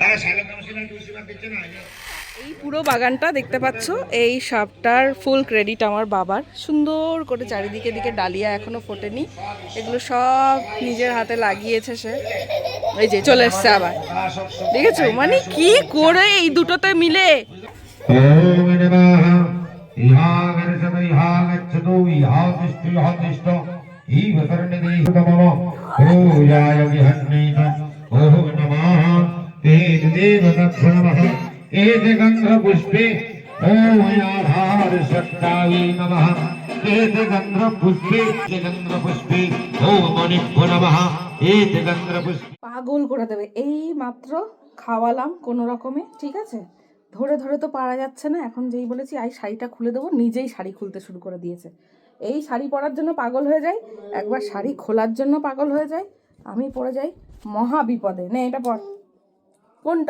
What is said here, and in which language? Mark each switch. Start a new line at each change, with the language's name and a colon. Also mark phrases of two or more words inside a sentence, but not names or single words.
Bangla: এই পুরো বাগানটা দেখতে পাচ্ছ, এই সবটার
English: full credit
Bangla: আমার বাবার। সুন্দর করে চারিদিকে দিকে ডালিয়া এখনো ফোটেনি, এগুলো সব নিজের হাতে লাগিয়েছে সে। এই যে চলে এসছে আবার, দেখেছো? মানে কি করে এই দুটোতে মিলে।
Sanskrit: ओम नमः इहागर्षम इहागच्छतो इहातिष्ठ इहातिष्ठ ईवसर्णदेशतमः पूजाय विहन्नेन ओम नमः तेज देवतत्नमः एत गन्धपुष्पे ओम आधार सत्तायै नमः एत गन्धपुष्पे ओम मणिभ्यो नमः एत गन्धपुष्पे।
Bangla: পাগল করে দেবে। এই মাত্র খাওয়ালাম কোনো রকমে, ঠিক আছে? ধরে ধরে তো পারা যাচ্ছে না। এখন যেই বলেছি আই শাড়িটা খুলে দেবো, নিজেই শাড়ি খুলতে শুরু করে দিয়েছে। এই শাড়ি পরার জন্য পাগল হয়ে যায়, একবার শাড়ি খোলার জন্য পাগল হয়ে যায়। আমি পড়ে যাই মহা বিপদে। নে এটা পর। কোনটা?